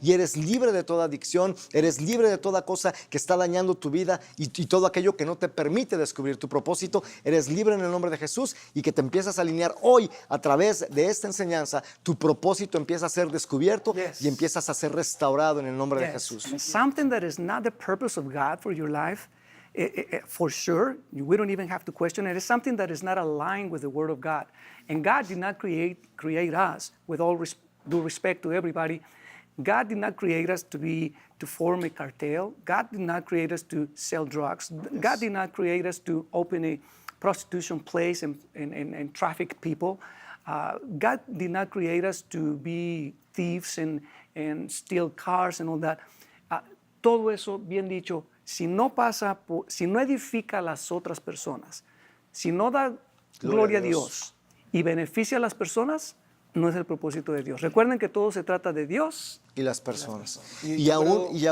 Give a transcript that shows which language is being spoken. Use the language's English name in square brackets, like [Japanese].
[Spanish] Y eres libre de toda adicción, eres libre de toda cosa que está dañando tu vida y todo aquello que no te permite descubrir tu propósito. Eres libre en el nombre de Jesús, y que te empiezas a alinear hoy a través de esta enseñanza. Tu propósito empieza a ser descubierto y empiezas a ser restaurado en el nombre de Jesús. [English] Something that is not the purpose of God for your life, for sure, we don't even have to question it. It's something that is not aligned with the Word of God. And God did not create us, with all due respect to everybody. God did not create us to form a cartel. God did not create us to sell drugs. Yes. God did not create us to open a prostitution place and traffic people. God did not create us to be thieves and steal cars and all that. [Spanish] Todo eso, bien dicho, si no edifica a las otras personas, si no da gloria a Dios y beneficia a las personas, no es el propósito de Dios. Recuerden que todo se trata de Dios. Y las personas. Y Y yo